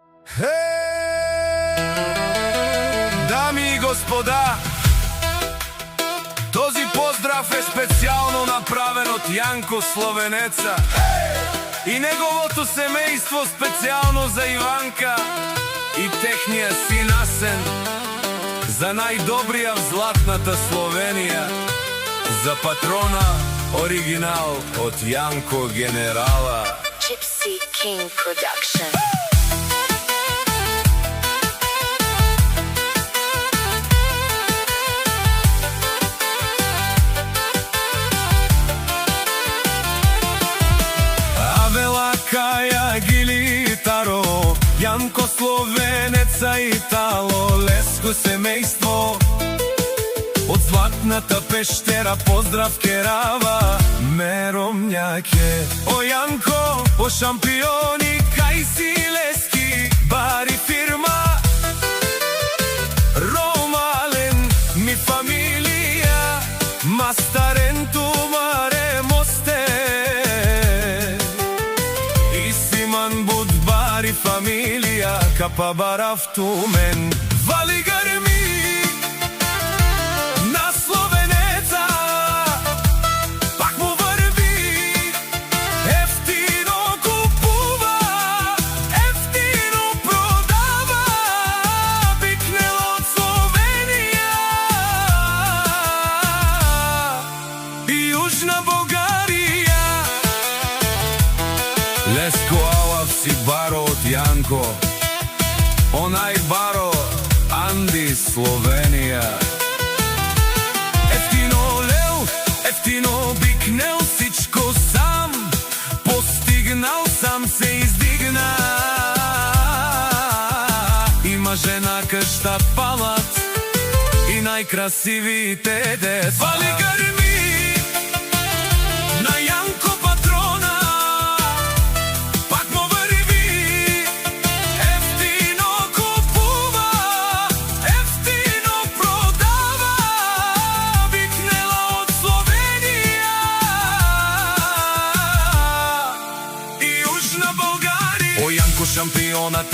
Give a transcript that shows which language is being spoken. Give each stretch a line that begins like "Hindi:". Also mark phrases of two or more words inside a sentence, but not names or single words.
Bulgarian: Дами и господа, този поздрав е
Macedonian: специјално направен од Јанко Словенеца и неговото семејство, специјално за Иванка и техниот син Асен, за најдобрија в златната Словенија, за патрона оригинал од Јанко генерала.
English: Gypsy King Production.
Romany: Каја гилитаро, Јанко Словенеца и Тало, леско семејство од златната пештера, поздрав керава Меромњаке. О Јанко, о шампиони, кај си лески, бари фирма Ромален, ми фамилија, Мастаренту маре мосте, Будбари фамилија, капа барафтумен,
Macedonian: вали грми на Словенеца, пак му врви, ефтино купува, ефтино продава, бикнел од Словенија и Јужна Бугарија.
Romany: Леско си баро од Јанко, онај баро Анди Словенија.
Macedonian: Ефтино лел, ефтино бикнел, сичко сам постигнал, сам се издигна. Има жена, кшта, палат и најкрасивите деца. Вали грми на Јанко патрона,
Bulgarian: шампионът е